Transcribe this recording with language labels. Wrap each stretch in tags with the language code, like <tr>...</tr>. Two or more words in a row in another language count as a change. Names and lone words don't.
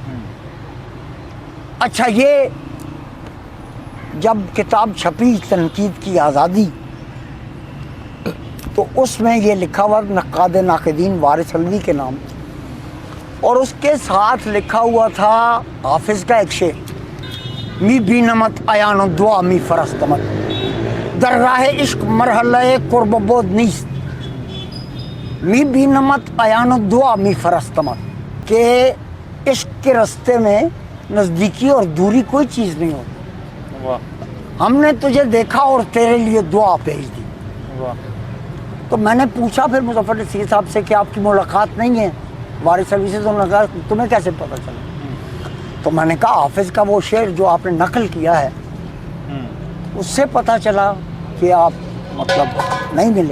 <ur>اچھا، یہ جب کتاب چھپی تنقید کی آزادی تو اس میں یہ لکھا ہوا نقاد ناقدین وارث علوی کے نام، اور اس کے ساتھ لکھا ہوا تھا حافظ کا ایک شعر،</ur> <fa>می بینمت ایان و دعا می فرستمت در راہ عشق مرحلہ قرب بود نیست. می بینمت ایان و دعا می فرستمت،</fa> <ur>کہ عشق کے راستے میں نزدیکی اور دوری کوئی چیز نہیں ہوتی. واہ. ہم نے تجھے دیکھا اور تیرے لیے دعا بھیج دی. واہ. تو میں نے پوچھا پھر مظفر نصیر صاحب سے کہ آپ کی ملاقات نہیں ہے وارث علوی سے؟ تو انہوں نے کہا تمہیں کیسے پتہ چلا؟ تو میں نے کہا حافظ کا وہ شعر جو آپ نے نقل کیا ہے اس سے پتہ چلا کہ آپ مطلب نہیں ملے.</ur>